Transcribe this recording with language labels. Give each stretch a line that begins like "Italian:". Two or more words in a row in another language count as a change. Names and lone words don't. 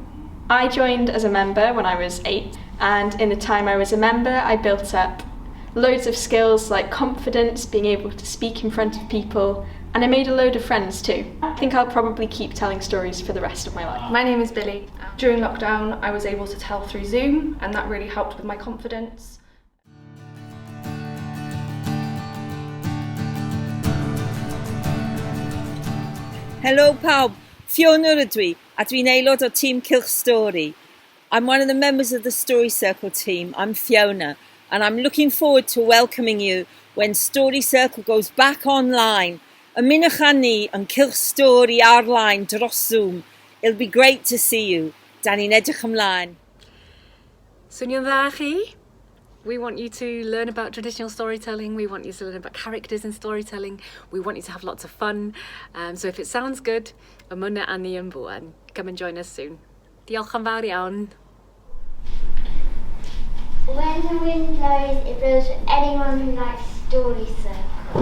English: I joined as a member when I was 8, and in the time I was a member, I built up loads of skills like confidence, being able to speak in front of people, and I made a load of friends too. I think I'll probably keep telling stories for the rest of my life. My name is Billy. During lockdown, I was able to tell through Zoom, and that really helped with my confidence.
Welsh: Helo pawb, Fiona ydw I, a dwi'n aelod o tîm Cylch Stori.
English: I'm one of the members of the Story Circle team. I'm Fiona, and I'm looking forward to welcoming you when Story Circle goes back online.
Welsh: Ymunwch â ni yn Cylch Stori ar-line dros Zoom.
English: It'll be great to see you.
Welsh: Da ni'n edrych ymlaen. Swnio'n dda chi?
English: We want you to learn about traditional storytelling. We want you to learn about characters in storytelling. We want you to have lots of fun. So if it sounds good,
Welsh: ymunna â ni yn bwan.
English: Come and join us soon.
Welsh: Diolch yn fawr iawn.
English: When the wind blows, it blows for anyone who likes Story Circle.